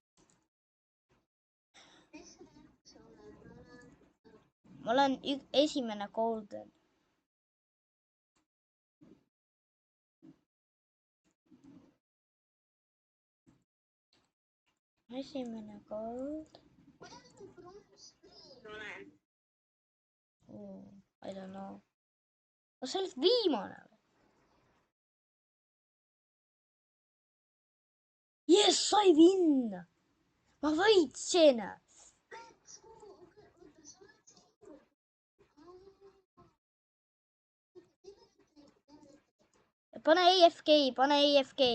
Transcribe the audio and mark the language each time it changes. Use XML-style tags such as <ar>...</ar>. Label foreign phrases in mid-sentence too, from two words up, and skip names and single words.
<et>Ma olen esimene golden. Esimene gold.</et> <en>I don't know.</en> <et>No sa olid viimane. Yes, sai vinna. Ma võitsin. Pane AFK.</et>